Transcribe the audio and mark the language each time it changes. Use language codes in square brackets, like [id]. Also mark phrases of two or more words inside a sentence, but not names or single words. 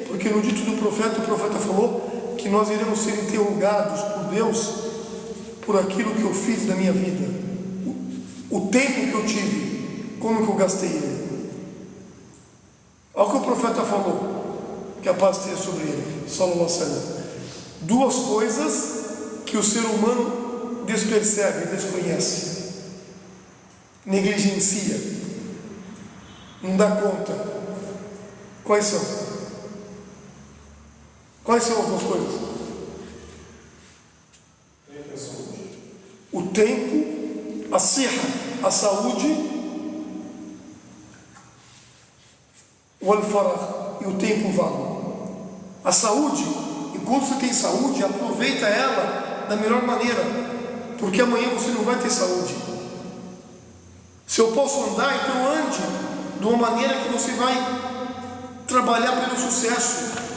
[pt] Porque no dito do profeta, o profeta falou que nós iremos ser interrogados por Deus por aquilo que eu fiz da minha vida. O tempo que eu tive, como que eu gastei ele. Olha o que o profeta falou, que a paz esteja sobre ele, [ar] صلى الله عليه وسلم. [pt] Duas coisas que o ser humano despercebe, desconhece, negligencia, não dá conta. Quais são? Quais são as duas coisas? O tempo, a sihha, a saúde, o al-faragh, e o tempo vago. A saúde, enquanto você tem saúde, aproveita ela da melhor maneira, porque amanhã você não vai ter saúde. Se eu posso andar, então ande de uma maneira que você vai trabalhar pelo sucesso.